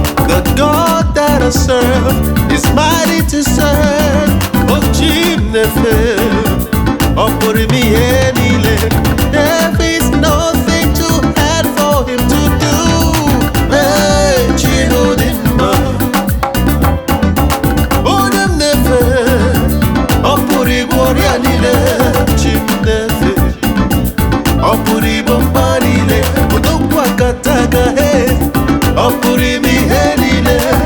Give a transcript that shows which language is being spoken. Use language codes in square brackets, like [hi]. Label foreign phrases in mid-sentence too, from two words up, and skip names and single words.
[en] The God that I serve is mighty to save. [ig] Oh, Chineke, ọ pụrụ ime ihe niile. [en] There is nothing too hard for to do. [ig] Hey, Chinụ dị mma. Onye m na-efe, ọ pụrụ ịgwọ ọrịa niile. Chi m na-efe, ọ pụrụ ịgwọ mkpa niile. Odogwu akata aka, hey, ọ pụrụ ime ihe niile.